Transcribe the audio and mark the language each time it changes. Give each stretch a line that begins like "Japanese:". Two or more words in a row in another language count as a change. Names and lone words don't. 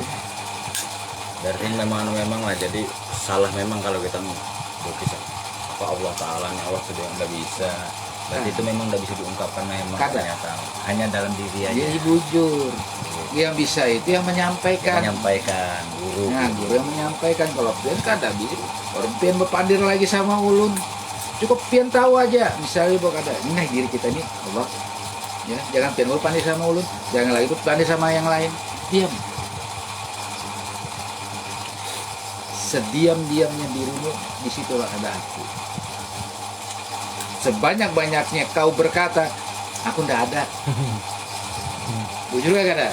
Indonesian: Berarti memang lah, jadi salah memang kalau kita melukis apa Allah Ta'ala nih, Allah sudah nggak bisa. Berarti itu memang nggak bisa diungkapkan memang
Banjar: Kada.
Indonesian: ternyata hanya dalam diri aja.
Banjar: Jadi bujur.
Indonesian: Yang bisa itu yang menyampaikan. Menyampaikan guru. Nah, guru yang menyampaikan.
Banjar: Kalau pian kada bisa. Kalau pian berpandir lagi sama ulun, cukup pian tahu aja. Misalnya ada, nah diri kita ini Allah. Ya, jangan pian berpandir sama ulun, jangan lagi berpandir sama yang lain. Diam.
Indonesian: Sediam-diamnya dirimu, disitulah ada aku. Sebanyak-banyaknya kau berkata, aku ndak ada. Bujur gak ada?